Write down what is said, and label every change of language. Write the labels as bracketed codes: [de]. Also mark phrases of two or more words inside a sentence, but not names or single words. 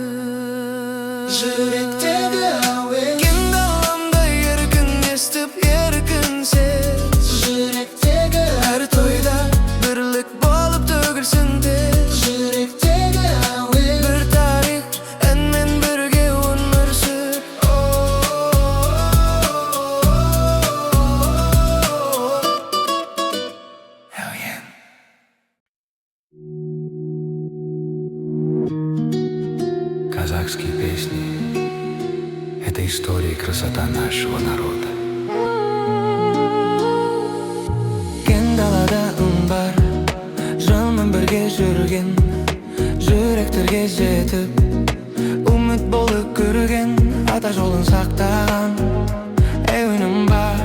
[kk] Жүректегі әуен, кең даламда еркін естіп еркін сез. Жүректегі әр тойда бірлік болып төгілсін тез. Жүректегі әуен, бір тарих, әнмен бірге өмір сүр. [ru] Казахские песни — это история и красота нашего народа. [kk] Кең далада үн бар, жанмен бірге жүрген, жүректерге жетіп жүрген ата жолын сақтаған әуенім бар.